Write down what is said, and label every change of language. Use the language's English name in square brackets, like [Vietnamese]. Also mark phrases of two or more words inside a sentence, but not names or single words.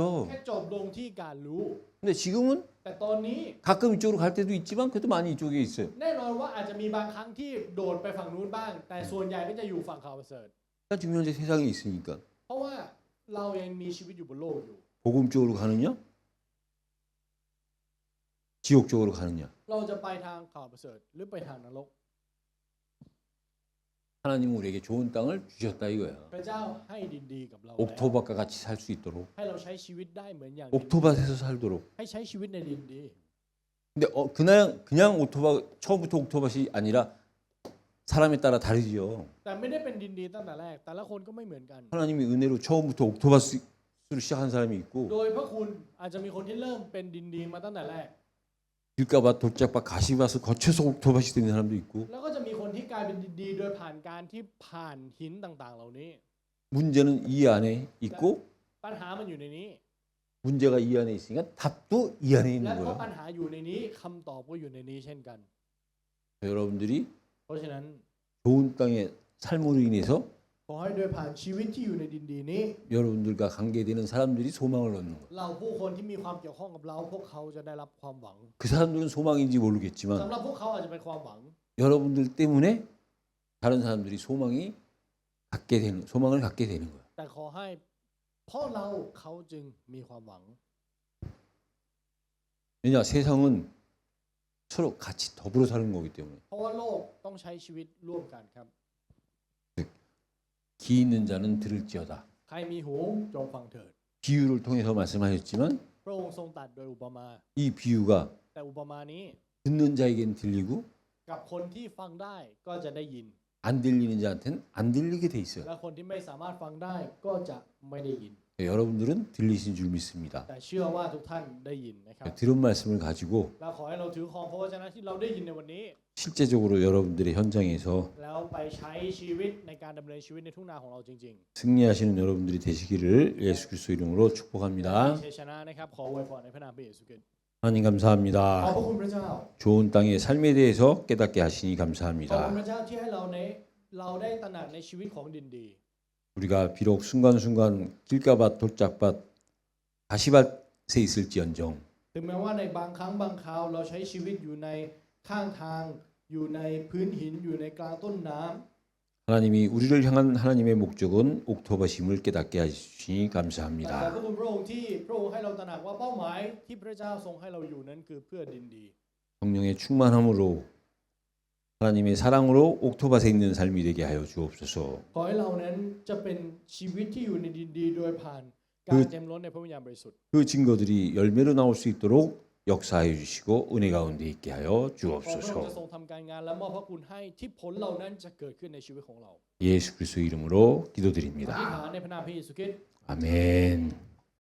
[Thai] แค่จบลงที่การรู้ [Korean] 근데 지금은 [Thai] แต่ตอนนี้ [Korean] 가끔 이쪽으로 갈 때도 있지만 그래도 많이 이쪽에 있어요. [Thai] แน่นอนว่าอาจจะมีบางครั้งที่โดดไปฝั่งนู้นบ้าง แต่ส่วนใหญ่ก็จะอยู่ฝั่งข่าวประเสริฐ [Korean] 지금 현재 세상에 있으니까 [Thai] เพราะว่าเรายังมีชีวิตอยู่บนโลกอยู่ [Korean] 복음 쪽으로 가느냐? 지옥 쪽으로 가느냐? [Thai] เราจะไปทางข่าวประเสริฐหรือไปทางนรก [Korean] 하나님은 우리에게 좋은 땅을 주셨다 이거야. [Thai] พระเจ้าให้ดินดีกับเราแล้ว [Korean] 옥토밭과 같이 살 수 있도록 [Thai] ให้เราใช้ชีวิตได้เหมือนอย่างดินดี [Korean] 옥토밭에서 살도록. [Thai] ให้ใช้ชีวิตในดินดี [Korean] 근데 그냥 옥토밭 처음부터 옥토밭이 아니라 사람에 따라 다르지요. [Thai] แต่ไม่ได้เป็นดินดีตั้งแต่แรก แต่ละคนก็ไม่เหมือนกัน [Korean] 하나님이 은혜로 처음부터 옥토밭으로 시작한 사람이 있고 [Thai] โดยพระคุณอาจจะมีคนที่เริ่มเป็นดินดีมาตั้งแต่แรก [Korean] 길가밭, 돌짝밭, 가시밭을 거쳐서 옥토밭이 되는 사람도 있고 [Thai] แล้วก็จะมีคนที่กลายเป็นดินดีโดยผ่านการที่ผ่านหินต่างๆ เหล่านี้ [Korean] 문제는 이 안에 있고 [Thai] ปัญหามันอยู่ในนี้ [Korean] 문제가 이 안에 있으니까 답도 이 안에 [Thai] และ [Korean] 있는 [Thai] เพราะ [Korean] 거예요. [Thai] ปัญหาอยู่ในนี้คำตอบก็อยู่ในนี้เช่นกัน [Korean] 여러분들이 [Thai] เพราะฉะนั้น [Korean] 좋은 땅의 삶으로 인해서 [Thai] ขอให้โดยผ่านชีวิตที่อยู่ในดินดีนี้ [Korean] 여러분들과 관계되는 사람들이 소망을 얻는 거예요. [Thai] เราผู้คนที่มีความเกี่ยวข้องกับเราพวกเขาจะได้รับความหวัง [Korean] 그 사람들은 소망인지 [Thai] สำ [Korean] 모르겠지만 [Thai] หรับพวกเขาอาจจะเป็นความหวัง [Korean] 여러분들 때문에 다른 사람들이 소망을 갖게 되는 거예요. [Thai] แต่ขอให้เพราะเราเขาจึงมีความหวัง [Korean] 왜냐 세상은 서로 같이 더불어 사는 거기 때문에 [Thai] เพราะว่าโลกต้องใช้ชีวิตร่วมกันครับ [Korean] 기 있는 자는 들을지어다. [Thai] ใครมีหูจงฟังเถิด [Korean] 비유를 통해서 말씀하셨지만 [Thai] พระองค์ทรงตรัสโดยอุปมา [Korean] 이 비유가 [Thai] แต่อุปมานี้ [Korean] 듣는 자에겐 들리고 [Thai] กับคนที่ฟังได้ก็จะได้ยิน [Korean] 안 들리는 자한테는 안 들리게 돼 있어요. [Thai] และคนที่ไม่สามารถฟังได้ก็จะไม่ได้ยิน [Korean] 여러분들은 들리신 줄 믿습니다. [Thai] แต่เชื่อว่าทุกท่านได้ยินนะครับ [Korean] 들은 말씀을 가지고 [Thai] เราขอให้เราถือครองพระวจนะที่เราได้ยินในวันนี้ [Korean] 실제적으로 여러분들의 현장에서 [Thai] แล้วไปใช้ชีวิตในการดำเนินชีวิตในทุ่งนาของเราจริง [Korean] 승리하시는 여러분들이 되시기를 예수 그리스도 이름으로 [Thai] ๆ [Korean] 축복합니다. [Thai] ชัยชนะนะครับขออวยพรในพระนามพระเยซูคริสต์ [Korean] 하나님 [Thai] ขอบ [Korean] 감사합니다. [Thai] พระคุณพระเจ้า [Korean] 좋은 땅의 삶에 대해서 깨닫게 하시니 [Thai] ขอบคุณ [Korean] 감사합니다. [Thai] พระเจ้าที่ให้เราได้ตระหนักในชีวิตของดินดี [Korean] 우리가 비록 순간순간 길가밭, 돌짝밭, 가시밭에 있을지언정 [Thai] ถึงแม้ว่าในบางครั้งบางคราวเราใช้ชีวิตอยู่ในข้างทาง อยู่ในพื้นหินอยู่ในกลางต้นน้ำ [Korean] 하나님이 우리를 향한 하나님의 목적은 옥토밭임을 깨닫게 하시니 [Thai] แต่ขอบ [Korean] 감사합니다. [Thai] คุณพระองค์ที่พระองค์ให้เราตระหนักว่าเป้าหมายที่พระเจ้าทรงให้เราอยู่นั้นคือเพื่อดินดี [Korean] 성령의 충만함으로 하나님의 사랑으로 옥토밭에 있는 삶이 되게 하여 주옵소서. [Thai] ขอให้เรานั้นจะเป็นชีวิตที่อยู่ในดินดีโดยผ่านการเต็มล้นในพระวิญญาณบริสุทธิ์ [Korean] 그 증거들이 열매로 나올 수 있도록 역사하여 주시고 은혜 가운데 있게 하여 [Thai] ขอพระองค์จะ [Korean] 주옵소서. [Thai] ทรงทำการงานและมอบพระคุณให้ที่ผลเหล่านั้นจะเกิดขึ้นในชีวิตของเรา [Korean] 예수 그리스도 이름으로 [Thai] อธิษ [Korean] 기도드립니다. [Thai] ฐานในพระนามพระเยซูคริสต์ [Korean] 아멘.